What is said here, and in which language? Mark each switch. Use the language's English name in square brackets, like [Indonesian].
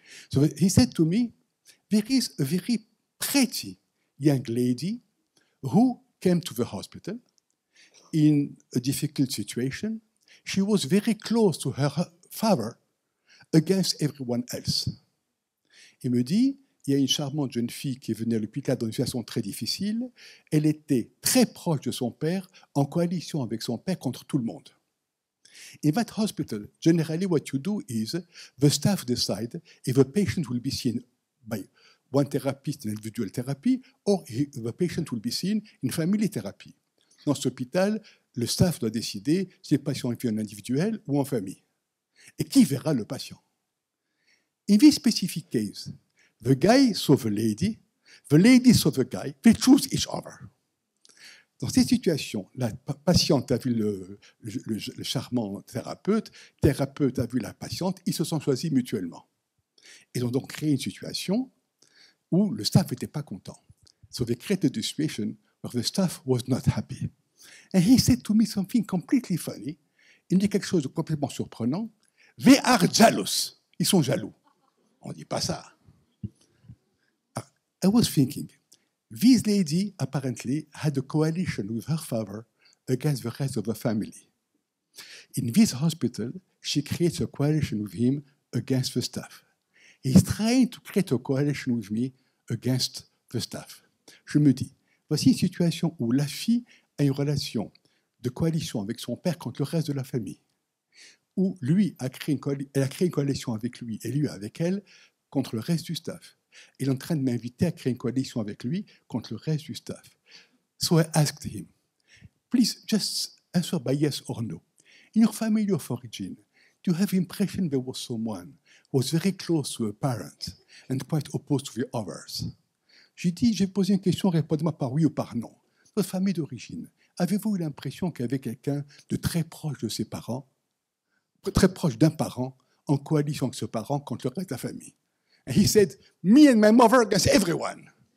[English] So he said to me, there is a very pretty young lady who came to the hospital in a difficult situation. She was very close to her father against everyone else. [French] Il me dit, il y a une charmante jeune fille qui est venue à l'hôpital dans une situation très difficile. Elle était très proche de son père, en coalition avec son père contre tout le monde. [English] In that hospital, generally what you do is the staff decide if the patient will be seen by one therapist in individual therapy or if the patient will be seen in family therapy. [French] Dans cet hôpital, le staff doit décider si le patient est vu en individuel ou en famille. Et qui verra le patient? [English] In this specific case, the guy saw the lady saw the guy, they choose each other. [French] Dans ces situations, la patiente a vu le charmant thérapeute a vu la patiente, ils se sont choisis mutuellement. Ils ont donc créé une situation où le staff n'était pas content. [English] So they created a situation where the staff was not happy. And he said to me something completely funny. [French] Il me dit quelque chose de complètement surprenant. [English] They are jealous. [French] Ils sont jaloux. On ne dit pas ça. [English] I was thinking, this lady apparently had a coalition with her father against the rest of the family. In this hospital, she creates a coalition with him against the staff. He's trying to create a coalition with me against the staff. [French] Je me dis, voici une situation où la fille a une relation de coalition avec son père contre le reste de la famille, où lui elle a créé une coalition avec lui et lui avec elle contre le reste du staff. Il est en train de m'inviter à créer une coalition avec lui contre le reste du staff. [English] So I asked him, please just answer by yes or no. In your family of origin, do you have the impression there was someone who was very close to a parent and quite opposed to the others? [French] J'ai posé une question, répondez-moi par oui ou par non. Votre famille d'origine, avez-vous eu l'impression qu'il y avait quelqu'un de très proche de ses parents, très proche d'un parent, en coalition avec ce parent contre le reste de la famille? [English] And he said, me and my mother against everyone.